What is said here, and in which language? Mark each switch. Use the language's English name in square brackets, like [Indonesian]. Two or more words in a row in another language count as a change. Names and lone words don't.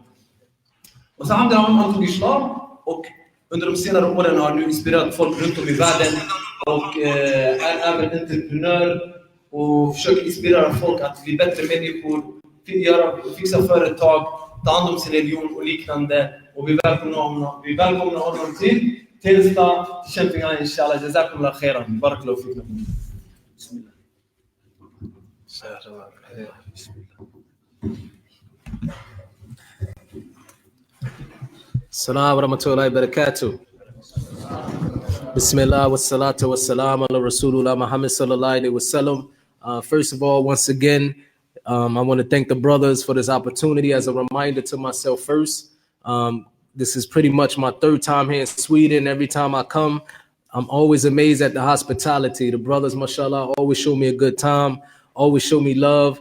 [Swedish] Och så han tog islam och under de senare åren har nu inspirerat folk runt om i världen. Och är även entreprenör och försöker inspirera folk att bli bättre människor, fixa företag, ta hand om sin religion och liknande. Och vi välkomnar honom till Tensta, till Kämpingehallen, inshallah. [Arabic] جزاكم الله خيرا. بارك الله فيكم. بسم الله. السلام ورحمة الله وبركاته. بسم الله والصلاة والسلام على رسول الله محمد صلى الله عليه وسلم. [English] First of all, once again, I want to thank the brothers for this opportunity. As a reminder to myself first, this is pretty much my third time here in Sweden. Every time I come, I'm always amazed at the hospitality. The brothers, mashallah, always show me a good time, always show me love.